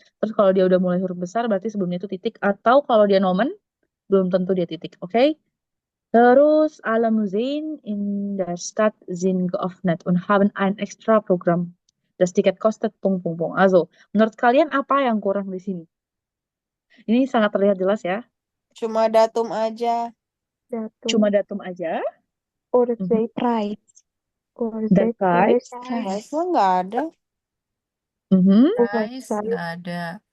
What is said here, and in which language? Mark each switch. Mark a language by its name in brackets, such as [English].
[Indonesian] Terus kalau dia udah mulai huruf besar, berarti sebelumnya itu titik. Atau kalau dia nomen, belum tentu dia titik. Oke? Terus, [German] alle Museen in der Stadt sind geöffnet und haben ein extra Programm. Das Ticket kostet Punkt, Punkt, Punkt. [Indonesian] Also, menurut kalian apa yang kurang di sini? Ini sangat terlihat jelas ya. Cuma datum aja. Cuma Datum. datum aja. [English] Or Mhm. say price. Or [Indonesian] Dan [English] say price. [Indonesian] Price mah nggak ada. Mhm. Price nggak ada.